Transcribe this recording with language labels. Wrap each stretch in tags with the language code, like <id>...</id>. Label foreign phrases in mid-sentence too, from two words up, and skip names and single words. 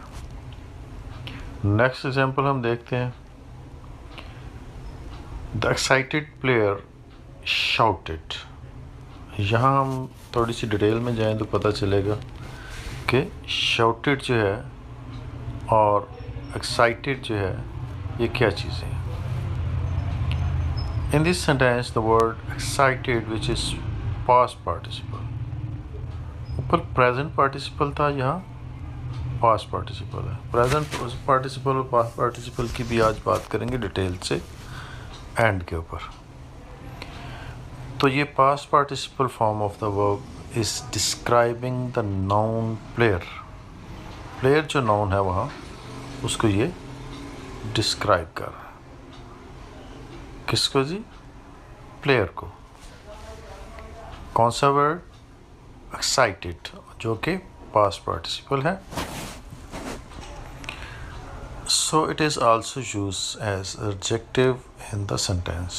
<en>next example</en> <ur>ہم دیکھتے ہیں،</ur> <en>the excited player shouted.</en> <ur>یہاں ہم تھوڑی سی ڈیٹیل میں جائیں تو پتہ چلے گا کہ شاؤٹڈ جو ہے اور ایکسائٹیڈ جو ہے یہ کیا چیزیں ہیں۔</ur> <en>In this sentence the word excited which is past participle، اوپر present participle</en> <ur>تھا، یہاں</ur> <en>past participle ہے۔ present participle</en> <ur>اور</ur> <en>past participle</en> <ur>کی بھی آج بات کریں گے ڈیٹیل سے اینڈ کے اوپر۔ تو یہ</ur> <en>past participle form of the verb is describing the noun player۔</en> <ur>player جو noun ہے وہاں اس کو یہ ڈسکرائب کر رہا ہے۔ کس کو جی؟ پلیئر کو۔ کون سا ورڈ؟ ایکسائٹیڈ، جو کہ</ur> <en>past participle</en> <ur>ہے۔</ur> <en>so it is also use as adjective in the sentence.</en>